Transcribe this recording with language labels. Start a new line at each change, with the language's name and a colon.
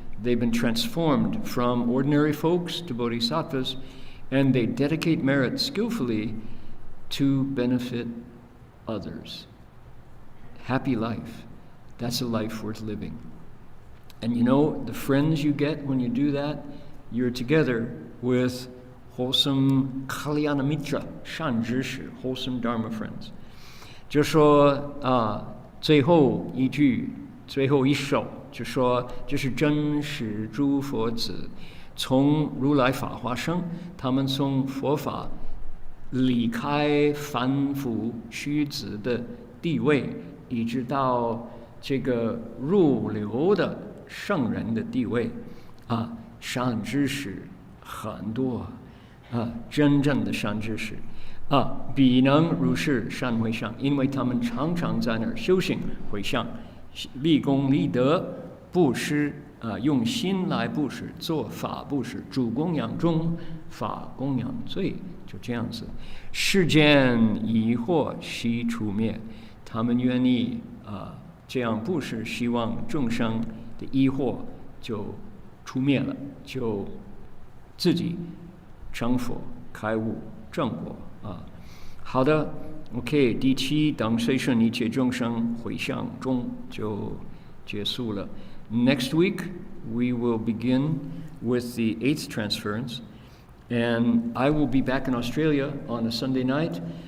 English: They've been transformed from ordinary folks to bodhisattvas, and they dedicate merit skillfully to benefit others. Happy life. That's a life worth living. And you know, the friends you get when you do that, you're together with wholesome Kalyana Mitra, Shan Zhishi, wholesome Dharma friends.
Chinese: 就说最后一句，最后一首，就说这是真实诸佛子，从如来法化生，他们从佛法离开凡夫虚子的地位，一直到这个入流的圣人的地位啊，善知识很多啊，真正的善知识啊，彼能如是善回向，因为他们常常在那儿修行回向，立功立德，布施啊，用心来布施，做法布施，主供养中，法供养最，就这样子。世间疑惑悉除灭，他们愿意这样布施，希望众生的疑惑就除灭了，就自己成佛开悟正果啊。好的 OK 第7当随顺一切众生回向中就结束了
English: Next week we will begin with the 8th transference and I will be back in Australia on a Sunday night.